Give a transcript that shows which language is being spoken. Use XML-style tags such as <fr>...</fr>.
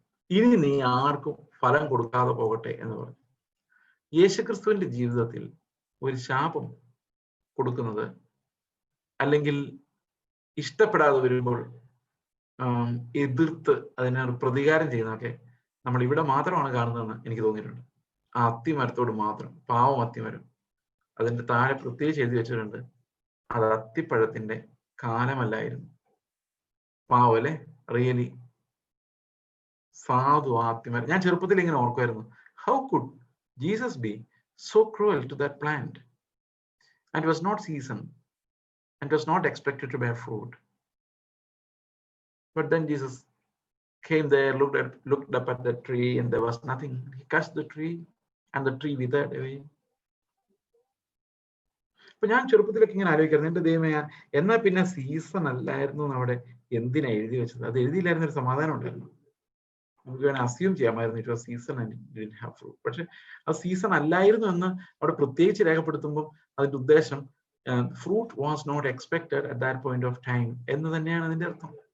<ml>ഇനി നീ ആർക്കും ഫലം കൊടുക്കാതെ പോകട്ടെ എന്ന് പറഞ്ഞു. യേശുക്രിസ്തുവിന്റെ ജീവിതത്തിൽ ഒരു ശാപം കൊടുക്കുന്നത്, അല്ലെങ്കിൽ ഇഷ്ടപ്പെടാതെ വരുമ്പോൾ എതിർത്ത് അതിനൊരു പ്രതികാരം ചെയ്യുന്നതൊക്കെ നമ്മൾ ഇവിടെ മാത്രമാണ് കാണുന്നതെന്ന് എനിക്ക് തോന്നിയിട്ടുണ്ട്. ആ അത്തിമരത്തോട് മാത്രം, പാവം അത്തിമരം. അതിന്റെ താഴെ പ്രത്യേകിച്ച് എഴുതി വെച്ചിട്ടുണ്ട്, അത് അത്തിപ്പഴത്തിന്റെ കാലമല്ലായിരുന്നു. പാവം അല്ലെ, റിയലി സാധു ആ അത്തിമരം. ഞാൻ ചെറുപ്പത്തിൽ ഇങ്ങനെ ഓർക്കുമായിരുന്നു,</ml> <en>How could Jesus be so cruel to that plant, and it was not season and it was not expected to bear fruit, but then Jesus came there, looked up at the tree, and there was nothing. He cursed the tree, and the tree withered away.</en> <ml>അപ്പൊ ഞാൻ ചെറുപ്പത്തിലൊക്കെ ഇങ്ങനെ ആലോചിക്കായിരുന്നു, എന്റെ ദൈവമേ, എന്നാ പിന്നെ season അല്ലായിരുന്നു അവിടെ എന്തിനാ എഴുതി വെച്ചത്? അത് എഴുതിയില്ലായിരുന്ന ഒരു സമാധാനം ഉണ്ടായിരുന്നു. നമുക്ക് വേണേൽ അസ്യൂം ചെയ്യാമായിരുന്നു</ml> <en>It was season and it didn't have fruit.</en> <ml>പക്ഷെ ആ സീസൺ അല്ലായിരുന്നു എന്ന് അവിടെ പ്രത്യേകിച്ച് രേഖപ്പെടുത്തുമ്പോൾ അതിന്റെ ഉദ്ദേശം</ml> <en>fruit was not expected at that point of time</en> <ml>എന്ന് തന്നെയാണ് അതിന്റെ അർത്ഥം.</ml>